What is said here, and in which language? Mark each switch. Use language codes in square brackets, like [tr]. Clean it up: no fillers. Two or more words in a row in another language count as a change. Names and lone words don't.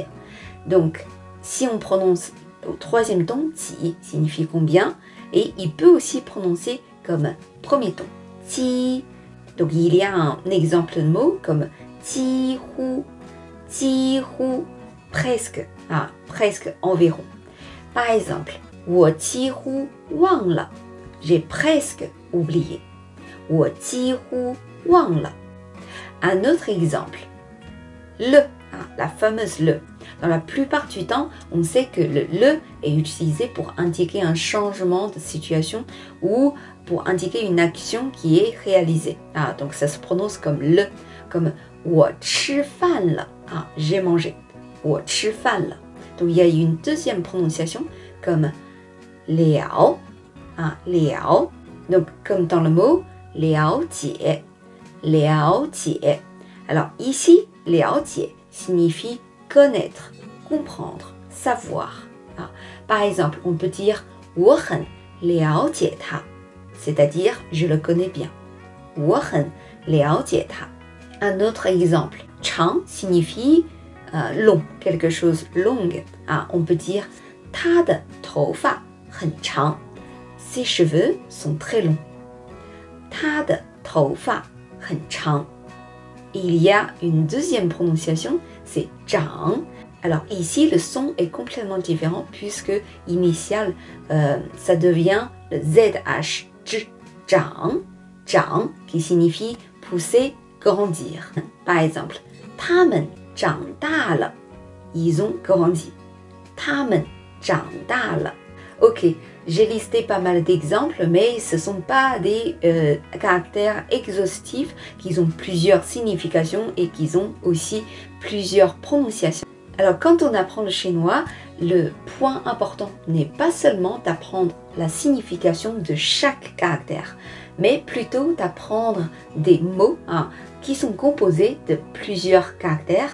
[fr] Donc, si on prononce au troisième ton, ji signifie combien, et il peut aussi prononcer comme premier ton, ji. Donc, il y a un exemple de mot comme ji hu, presque, presque environ. Par exemple, [zh] 我几乎忘了. [fr] J'ai presque oublié. [zh] 我几乎忘了. [fr] Un autre exemple. Le, la fameuse le. Dans la plupart du temps, on sait que le est utilisé pour indiquer un changement de situation ou pour indiquer une action qui est réalisée. Donc ça se prononce comme le, comme [zh] 我吃饭了. [fr] J'ai mangé. [zh] 我吃饭了. [fr] Donc il y a une deuxième prononciation comme 了. Liao, donc comme dans le mot 了解, 了解. Alors ici, 了解 signifie connaître, comprendre, savoir. Par exemple, on peut dire [zh] 我很了解他, [fr] c'est-à-dire je le connais bien. [zh] 我很了解他. [fr] Un autre exemple, 长 signifie long, quelque chose longue. On peut dire [zh] 他的头发很长. [fr] Ses cheveux sont très longs. [zh] 他的头发很长. [fr] Il y a une deuxième prononciation, c'est 长. Alors ici, le son est complètement différent puisque initial, ça devient le ZH, 长, 长, qui signifie pousser, grandir. Par exemple, [zh] 他们长大了. [fr] Ils ont grandi. [zh] 他们长大了. [fr] Ok, j'ai listé pas mal d'exemples, mais ce ne sont pas des caractères exhaustifs qui ont plusieurs significations et qui ont aussi plusieurs prononciations. Alors, quand on apprend le chinois, le point important n'est pas seulement d'apprendre la signification de chaque caractère, mais plutôt d'apprendre des mots qui sont composés de plusieurs caractères.